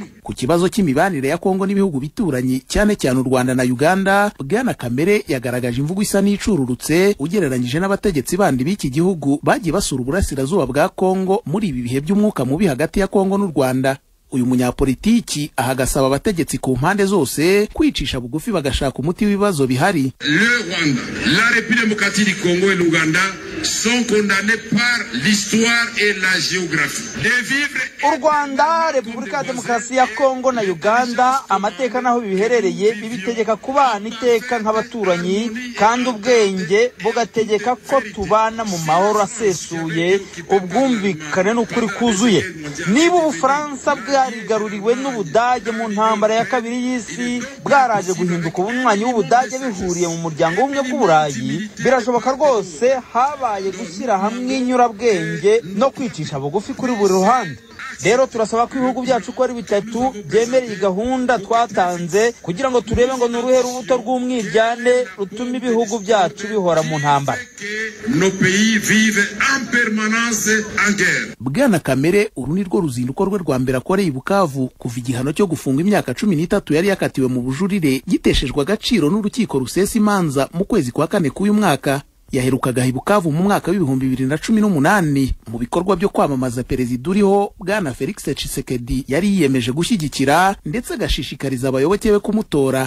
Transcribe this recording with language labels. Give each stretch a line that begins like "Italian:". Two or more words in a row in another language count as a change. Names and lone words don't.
Kinyarwanda: Ku kibazo cy'imibanire ya Kongo n'ibihugu bituranyi cyane cyane u Rwanda na Uganda, Bwana Kamere yagaragaje imvugo isa n'icururutse ugereranyije n'abategetsi bandi b'iki gihugu bagiye basura uburasirazuba bwa Kongo muri ibi bihe by'umwuka mubi hagati ya Kongo n'u Rwanda. Uyu munyapolitiki ahagasaba abategetsi ku mpande zose kwicisha bugufi bagashaka umuti w'ibibazo bihari.
French: Le Rwanda, la République démocratique du Congo et l'Ouganda sont condamnés par l'histoire et la géographie de vivre.
Kinyarwanda: U Rwanda, Repubulika ya Demokarasi ya Kongo na Uganda, amateka naho biherereye bibitegeka kubana iteka nk'abaturanyi, kandi ubwenge bugategeka ko tubana mu mahoro asesuye, ubwumvikane n'ukuri kuzuye. Niba Ubufaransa bwarigaruriwe n'Ubudage mu ntambara ya kabiri y'isi, bwaraje guhinduka ubunywanyi w'Ubudage bihuriye mu muryango w'ubumwe bw'Uburayi, birashoboka rwose habaye gushyira hamwe inyurabwenge no kwicisha bugufi kuri buri ruhande. Rero turasaba ko ibihugu byacu ko ari bitatu byemereye gahunda twatanze kugira ngo turebe ngo nuruhe rubuto rw'umwiryane rutuma ibihugu byacu bihora mu ntambara.
French: Nos pays vivent en permanence en guerre.
Kinyarwanda: Bwana Kamere uru ni rwo ruzinduko rwe rwa mbere akoreye i Bukavu kuva igihano cyo gufunga imyaka 13 yari yakatiwe mu bujurire giteshejwe agaciro n'urukiko rusesa imanza mu kwezi kwa kane k'uyu mwaka. Yaherukaga i Bukavu mu mwaka w'2018 mu bikorwa byo kwamamaza perezida uriho Bwana Felix Tshisekedi yari yiyemeje gushyigikira ndetse agashishikariza abayoboke be kumutora.